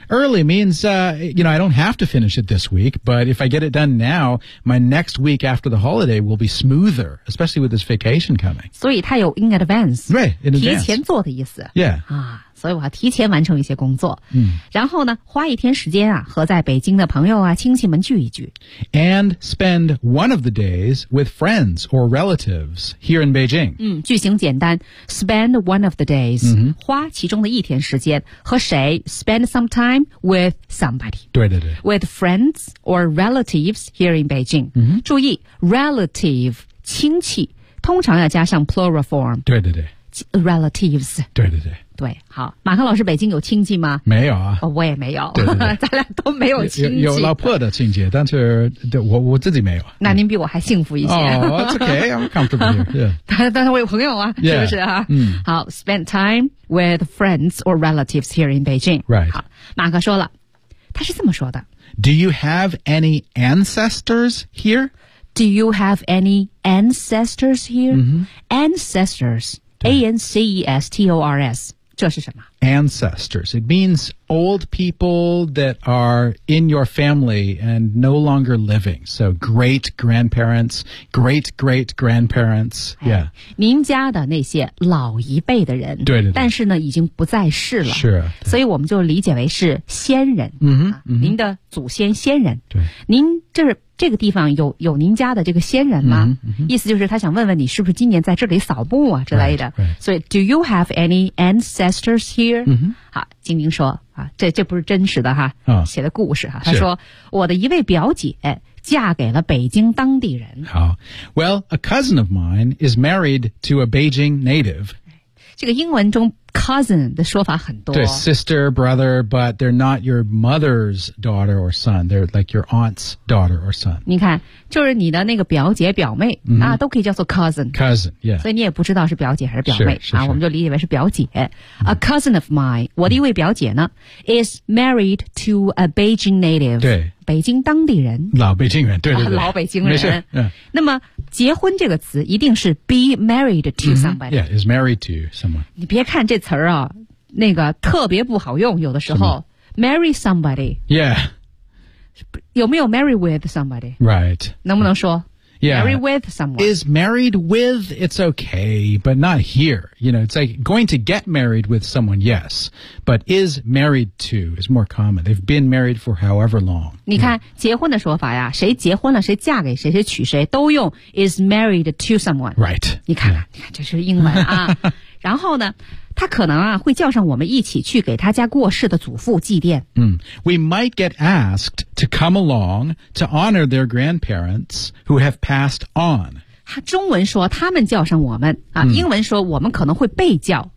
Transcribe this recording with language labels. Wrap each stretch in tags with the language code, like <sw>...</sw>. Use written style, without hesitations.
<en>Early means, you know, I don't have to finish it this week, but if I get it done now, my next week after the holiday will be smoother, especially with this vacation coming.</en> <zh>所以它有</zh> <en>in advance. Right, in advance.</en> <zh>提前做的意思。</zh> <en>Yeah.</en> <zh>啊，所以我要提前完成一些工作。嗯。然后呢，花一天时间啊，和在北京的朋友啊，亲戚们聚一聚。</zh> <en>And spend one of the days with friends or relatives here in Beijing.</en> <zh>嗯，句型简单。</zh> <en>Spend one of the days,、 mm-hmm.</en> <zh>花其中的一天时间和谁 ？</zh> <en>Spend some time with somebody.</en> <zh>对对对。</zh> <en>With friends or relatives here in Beijing.、 Mm-hmm.</en> <zh>注意 ，relative 亲戚通常要加上</zh> <en>plural form.</en> <zh>对对对。</zh> <en>Relatives.</en> <zh>对对对。对，好，马克老师，北京有亲戚吗？没有啊。哦、我也没有。对对对咱俩都没有亲戚。有老婆的亲戚，但是我自己没有。那您比我还幸福一些。</zh> <en>哦、oh, ，OK， I'm comfortable here. Yeah.</en> <zh>但是我有朋友啊，</zh> <en>yeah.</en> <zh>是不是啊？嗯。</zh> <en>好 ，spend time with friends or relatives here in Beijing. Right.</en> <zh>好，马克说了，他是这么说的。</zh> <en>Do you have any ancestors here? Do you have any ancestors here?、 Mm-hmm. Ancestors, A-N-C-E-S-T-O-R-S.</en> <zh>这是什么</zh> <en>?Ancestors. It means old people that are in your family and no longer living. So great grandparents, great great grandparents. Yeah.</en> <zh>您家的那些老一辈的人。对对对。但是呢已经不在世了。是。所以我们就理解为是先人。嗯、mm-hmm, 您的祖先先人。对。您这个地方有您家的这个先人吗、 mm-hmm. 意思就是他想问问你是不是今年在这里扫墓啊之类的。</zh> <en>Right, right. 所以 ,do you have any ancestors here?、 Mm-hmm.</en> <zh>好金明说啊这不是真实的哈、哦、写的故事哈、啊、他说我的一位表姐嫁给了北京当地人。</zh> <en>好 ,well, a cousin of mine is married to a Beijing native. 这个英文中Cousin 的说法很多。对 ,sister, brother, but they're not your mother's daughter or son. They're like your aunt's daughter or son.</en> <zh>你看就是你的那个表姐表妹、 mm-hmm. 啊都可以叫做 cousin。</zh> <en>Cousin, yeah.</en> <zh>所以你也不知道是表姐还是表妹。是是是啊我们就理解为是表姐。</zh> <en>A cousin of mine,</en> <zh>我的一位表姐呢、</zh> <en>mm-hmm. is married to a Beijing native.</en> <zh>对。北京当地人。老北京人对对对。老北京人。没事、yeah. 那么结婚这个词一定是</zh> <en>be married to somebody.、</en> <zh>Mm-hmm.</zh> <en>Yeah, is married to someone.</en> <zh>你别看这词啊那个特别不好用有的时候。</zh> <en>Marry somebody. Yeah.</en> <zh>有没有</zh> <en>marry with somebody? Right.</en> <zh>能不能说</zh> <en>Yeah. Marry with someone. Is married with, it's okay, but not here. You know, it's like going to get married with someone, yes. But is married to is more common. They've been married for however long.</en> <zh>你看、yeah. 结婚的说法呀谁结婚了谁嫁给谁谁娶谁都用</zh> <en>is married to someone. Right.</en> <zh>你看、yeah. 你看这是英文啊。然后呢他可能啊会叫上我们一起去给他家过世的祖父祭奠。</zh> <en>嗯、We might get asked to come along to honor their grandparents who have passed on.</en> <zh>他中文说他们叫上我们啊、嗯、英文说我们可能会被叫。</zh>